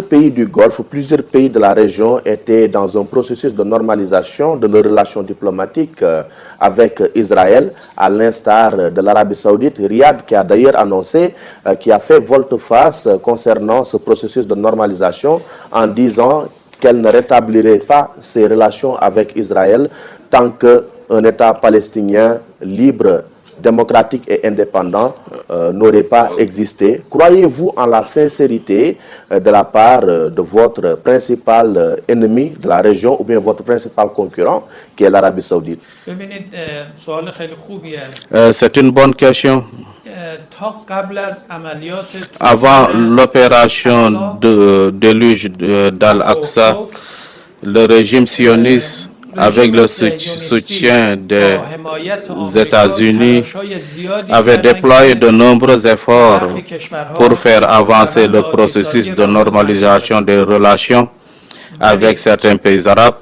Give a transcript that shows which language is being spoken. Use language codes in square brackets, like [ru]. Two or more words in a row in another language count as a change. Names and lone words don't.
[fr] pays du Golfe, plusieurs pays de la région étaient dans un processus de normalisation de leurs relations diplomatiques avec Israël, à l'instar de l'Arabie Saoudite, Riyad, qui a d'ailleurs annoncé, qui a fait volte-face concernant ce processus de normalisation en disant qu'elle ne rétablirait pas ses relations avec Israël tant qu'un État palestinien libre, démocratique et indépendant n'aurait pas existé. Croyez-vous en la sincérité de la part de votre principal ennemi de la région ou bien votre principal concurrent qui est l'Arabie Saoudite? [fa] ببینید سوال خیلی خوبیه. [fr] C'est une bonne question. [fa] تا قبل از عملیات [fr] Avant l'opération de déluge d'Al-Aqsa, le régime sioniste, avec le soutien des États-Unis, avait déployé de nombreux efforts pour faire avancer le processus de normalisation des relations avec certains pays arabes.